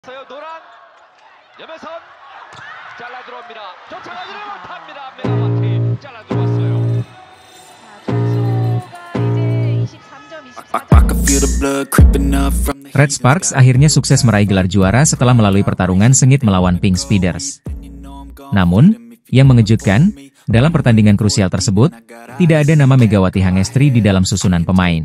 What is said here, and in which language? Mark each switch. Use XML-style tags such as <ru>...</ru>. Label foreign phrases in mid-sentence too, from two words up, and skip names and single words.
<ko>노란 염혜선 잘라 들어옵니다. 쫓아가지를 못합니다. 메가와티 잘라 들어왔어요.</ko> <id>Red Sparks akhirnya sukses meraih gelar juara setelah melalui pertarungan sengit melawan Pink Speeders. Namun, yang mengejutkan, dalam pertandingan krusial tersebut, tidak ada nama Megawati Hangestri di dalam susunan pemain.</id>